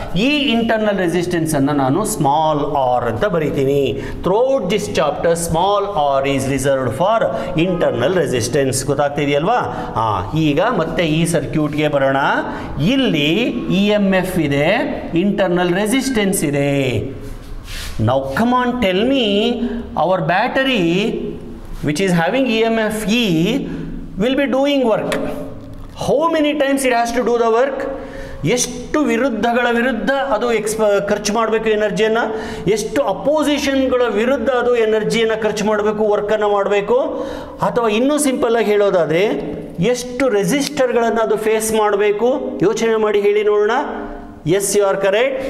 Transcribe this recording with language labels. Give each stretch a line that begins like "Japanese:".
Kannada: ಈ internal resistance ಅನ್ನು ನಾನು ಸ್ಮಾಲ್ r ಅಂತ ಬರೀತೀನಿ.
English: Throughout this chapter small r is reserved for internal resistance.
Kannada: ಗೊತ್ತಾಗ್ತಿದೆಯಲ್ವಾ? ಈಗ ಮತ್ತೆ ಈ ಸರ್ಕ್ಯೂಟ್ಗೆ ಬರೋಣ. ಇಲ್ಲಿ EMF ಇದೆ, ಇಂಟರ್ನಲ್ ರೆಸಿಸ್ಟೆನ್ಸ್ ಇದೆ.
English: Now come on, tell me, our battery which is having EMF E will be doing work. How many times it has to do the work?
Kannada: ಎಷ್ಟು ವಿರುದ್ಧಗಳ ವಿರುದ್ಧ ಅದು ಖರ್ಚು ಮಾಡಬೇಕು ಎನರ್ಜಿಯನ್ನು, ಎಷ್ಟು ಅಪೋಸಿಷನ್ಗಳ ವಿರುದ್ಧ ಅದು ಎನರ್ಜಿಯನ್ನು ಖರ್ಚು ಮಾಡಬೇಕು, ವರ್ಕನ್ನು ಮಾಡಬೇಕು. ಅಥವಾ ಇನ್ನೂ ಸಿಂಪಲ್ಲಾಗಿ ಹೇಳೋದಾದರೆ ಎಷ್ಟು ರೆಸಿಸ್ಟರ್ಗಳನ್ನು ಅದು ಫೇಸ್ ಮಾಡಬೇಕು, ಯೋಚನೆ ಮಾಡಿ ಹೇಳಿ ನೋಡೋಣ.
English: Yes, you are correct.